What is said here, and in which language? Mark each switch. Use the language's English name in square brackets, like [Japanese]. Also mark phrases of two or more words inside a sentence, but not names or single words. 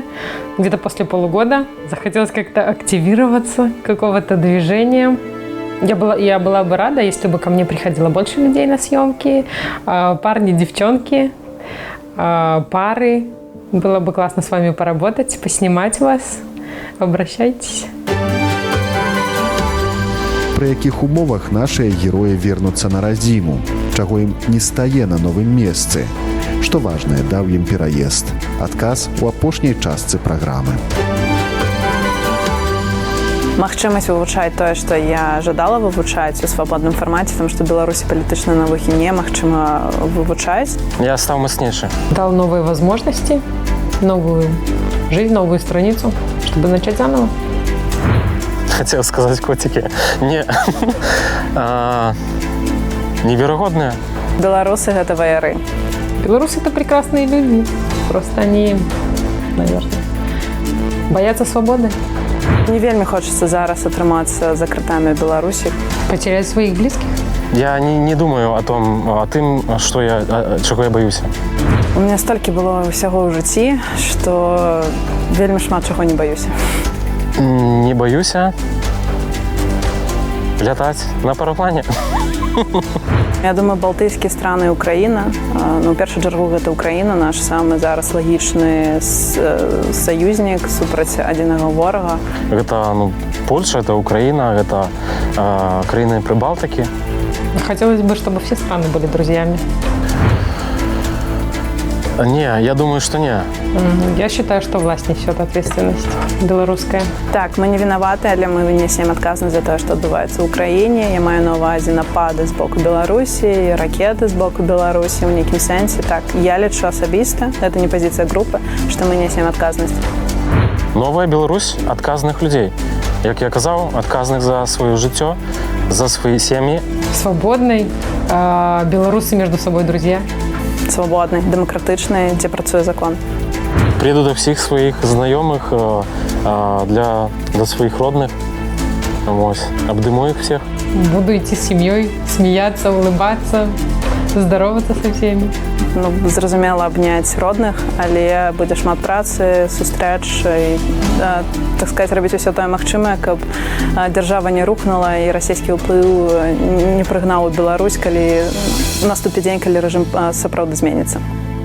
[Russian] Где-то после полугода захотелось как-то активироваться, какого-то движения. Я была бы рада, если бы ко мне приходило больше людей на съемки. Парни, девчонки, пары. Было бы классно с вами поработать, поснимать вас. Обращайтесь. [Belarusian] Пры якіх умовах нашыя героі вернуцца на радзіму, чаго ім не стае на новым месцы. Што важнае даў ім пераезд? Адказ у апошняй частцы праграмы. Магчымасць вывучаць тое, што я жадала вывучаць у свабодным фармаце, тому што Беларусі палітычныя навукі немагчыма вывучаць. Я стаў мацнейшы. [Russian] Дал новые возможности, новую жизнь, новую страницу, чтобы начать заново. Хотел сказать котики. Не. Невероятные. [Belarusian] Беларусы гэта ваяры. [Russian] Белорусы — это прекрасные люди. Просто они, наверное, боятся свободы. [Belarusian] Не вельмі хочацца зараз атрымацца за кратамі Беларусі. [Russian] Потерять своих близких. [Belarusian] Я не думаю о тым, чаго я баюся. [Russian] У меня [Belarusian] столькі было ўсяго ў жыцці, што вельмі шмат чаго не баюся. Не баюся лятаць на параплане. Я думаю, балтыйскія страны і Украіна. Ну, у першую чаргу гэта Украіна, наш самы зараз лагічны саюзнік супраць адзінага ворага. Гэта Польша, [Russian] это Украина, это [Belarusian] краіны Прыбалтыкі. [Russian] Хотелось бы, чтобы все страны были друзьями. Не, я думаю, что не. Я считаю, что власть несет ответственность белорусская. [Belarusian] Так, мы не вінаваты, але мы несем адказнасць за тое, што адбываецца ў краіне. Я маю на ўвазе напады з боку Беларусі, ракеты з боку Беларусі ў нейкім сэнсе. Так, я лічу асабіста, гэта не пазіцыя групы, што мы несем адказнасць. Новая Беларусь адказных людзей. Як я казаў, адказных за сваё жыццё, за свае сем'і. [Russian] Свободной, белорусы между собой друзья. Свободны, [Belarusian] дэмакратычны, дзе працуе закон. [Ukrainian] Приеду до всіх своїх знайомих, для своїх родних. Ось, обдыму [Russian] их всех. Буду идти с семьей, смеяться, улыбаться, здороваться со всеми. [Belarusian] Ну, зразумела, абняць родных, але будзе шмат працы, сустрэч і, так сказаць, рабіць усё тое магчымае, каб дзяржава не рухнула і расійскі ўплыў не прыгнаў у Беларусь, калі наступіць дзень, калі рэжым сапраўды зменіцца.